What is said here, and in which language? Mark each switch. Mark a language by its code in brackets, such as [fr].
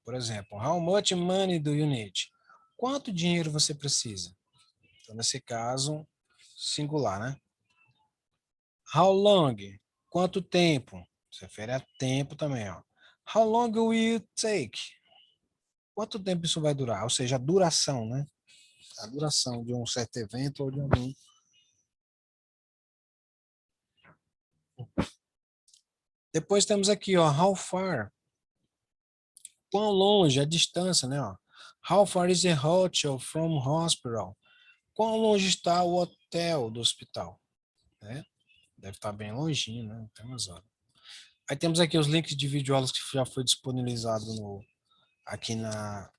[pt] Por exemplo, [en] how much money do you need? [pt] Quanto dinheiro você precisa? Então, nesse caso, singular, né? [en] How long? [pt] Quanto tempo? Se refere a tempo também, ó. [en] How long will it take? [pt] Quanto tempo isso vai durar? Ou seja, a duração, né? A duração de um certo evento ou de algum. Depois temos aqui, ó, [en] how far? [pt] Quão longe, a distância, né? Ó. [en] How far is the hotel from hospital? [pt] Quão longe está o hotel do hospital? Né? Deve estar bem longinho, né? Tem umas horas. Aí temos aqui os links de videoaulas que já foi disponibilizado aqui na...